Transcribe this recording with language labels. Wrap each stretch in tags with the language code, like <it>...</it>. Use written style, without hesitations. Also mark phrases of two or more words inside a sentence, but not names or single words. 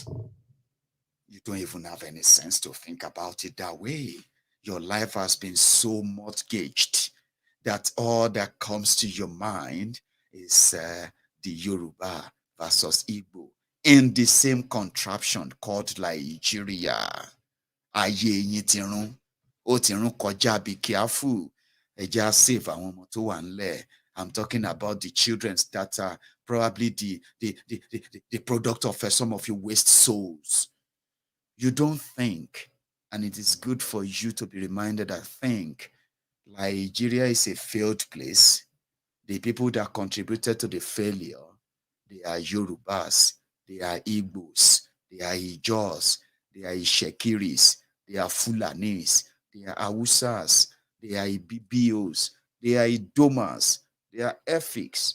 <en>You don't even have any sense to think about it that way. Your life has been so mortgaged that all that comes to your mind is the Yoruba versus Igbo in the same contraption called Nigeria.</en> <yo>Ayé yín ti rún, ó ti rún kọjá,</yo> <en>be careful.</en> <yo>Ẹ jẹ́ á save àwọn ọmọ tó wà ńlẹ̀.</yo> <en>I'm talking about the children that are probably the product of some of your waste souls. You don't think, and it is good for you to be reminded that think Nigeria is a failed place. The people that contributed to the failure, they are Yorubas, they are Igbos, they are Ijos, they are Ishekiris, they are Fulanis, they are Awusas, they are Ibibios, they are Idomas, they are Efiks.</en>